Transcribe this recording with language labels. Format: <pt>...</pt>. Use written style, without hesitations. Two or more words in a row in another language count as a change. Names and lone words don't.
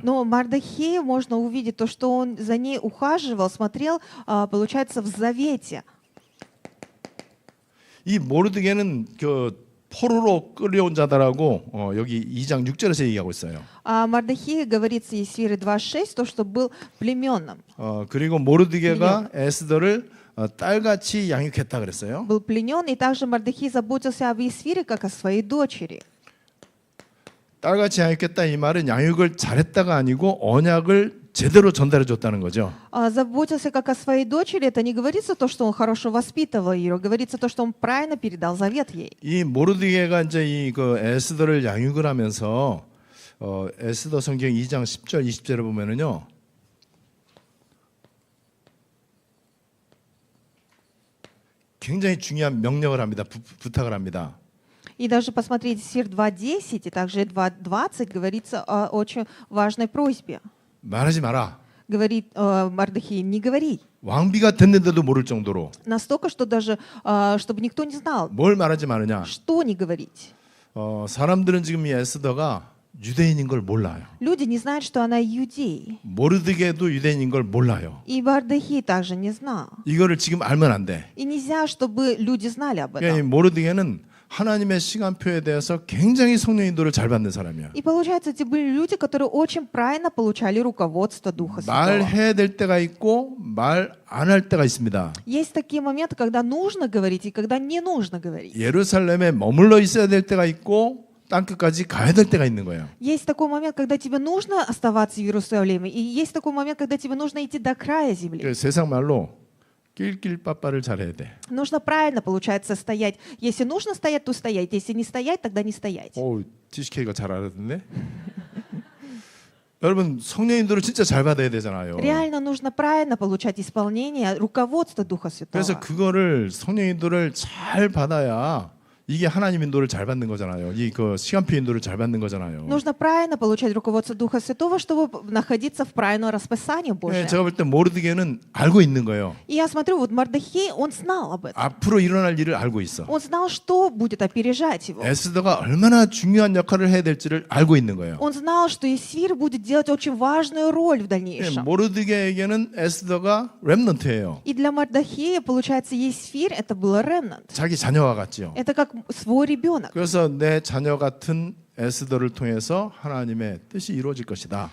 <ru>Но Мардахею можно увидеть то, что он за ней ухаживал, смотрел, получается, в завете.</ru> <ko>이 모르드게는 그 포로로 끌려온 자다라고 여기 2장 6절에서 얘기하고 있어요.</ko> <ru>А Мардахею говорится из Исфиры 2.6, то, что был племенным.</ru> <ko>그리고 모르드게가 에스더를 딸같이 양육했다 그랬어요.</ko> <ru>Был пленен, и также Мардахей заботился об Исфире, как о своей дочери.</ru> <ko>딸같이 양육했다 이 말은 양육을 잘했다가 아니고 언약을 제대로 전달해 줬다는 거죠.</ko> <ru>Заботился как о своей дочери, это не говорится то, что он хорошо воспитывал ее, говорится то, что он правильно передал завет ей.</ru> <ko>이 모르드게가 이제 이 그 에스더를 양육을 하면서 에스더 성경 2장 10절 20절에 보면은요. 굉장히 중요한 명령을 합니다. 부탁을 합니다.</ko> <ru>И даже посмотреть Исфир 2.10 и также 2.20 говорится о очень важной просьбе.</ru> <ko>말하지 마라.</ko> <ru>Говорит Мардахей, не говори.</ru> <ko>왕비가 됐는데도 모를 정도로.</ko> <ru>Настолько, что даже, чтобы никто не знал,</ru> <ko>뭘 말하지 마느냐.</ko> <ru>что не говорить.</ru> <ko>사람들은 지금 이 에스더가 유대인인 걸 몰라요.</ko> <ru>Люди не знают, что она иудей.</ru> <ko>모르드게도 유대인인 걸 몰라요.</ko> <ru>И Мардахей также не знал.</ru> <ko>이거를 지금 알면 안 돼.</ko> <ru>И нельзя, чтобы люди знали об</ru> <ko>그러니까 이</ko> <ru>этом.</ru> <ko>모르드게는 하나님의 시간표에 대해서 굉장히 성령 인도를 잘 받는 사람이야.</ko> <ru>И получается, эти были люди, которые очень правильно получали руководство Духа Святого.</ru> <ko>말해야 될 때가 있고 말 안 할 때가 있습니다.</ko> <ru>Есть такие моменты, когда нужно говорить и когда не нужно говорить.</ru> <ko>예루살렘에 머물러 있어야 될 때가 있고 땅 끝까지 가야 될 때가 있는 거예요.</ko> <ru>Есть такой момент, когда тебе нужно оставаться в Иерусалиме, и есть такой момент, когда тебе нужно идти до края земли.</ru> <ko>그래서 세상 말로 낄낄빠빠를 잘해야 돼.</ko> <ru>Нужно правильно, получается, стоять. Если нужно стоять, то стоять. Если не стоять, тогда не стоять.</ru> <ko>오, TCK가 잘 알았는데. 여러분 성령 인도를 진짜 잘 받아야 되잖아요.</ko> <ru>Реально нужно правильно получать исполнение руководства Духа</ru> <ko>그래서</ko> <ru>Святого.</ru> <ko>그거를 성령 인도를 잘 받아야 이게 하나님 인도를 잘 받는 거잖아요. 이 그 시간표 인도를 잘 받는 거잖아요.</ko> <ru>Нужно правильно получать руководство Духа Святого, чтобы находиться в правильном расписании</ru> <ko>네,</ko> <ru>Божьем.</ru> <ko>제가 볼 때 모르드게는 알고 있는 거예요.</ko> <ru>И я смотрю, вот Мардахей, он знал об этом.</ru> <ko>앞으로 일어날 일을 알고 있어.</ko> <ru>Он знал, что будет опережать его.</ru> <ko>에스더가 얼마나 중요한 역할을 해야 될지를 알고 있는 거예요.</ko> <ru>Он знал, что Исфир будет делать очень важную роль в</ru> <ko>네,</ko> <ru>дальнейшем.</ru> <ko>모르드게에게는 에스더가 렘넌트예요.</ko> <ru>И для Мардахея, получается, Исфир это было ремнант.</ru> <ko>자기 자녀와 같지요.</ko> <ru>Это как свой ребенок.</ru> <ko>그래서 내 자녀 같은 에스더를 통해서 하나님의 뜻이 이루어질 것이다.</ko>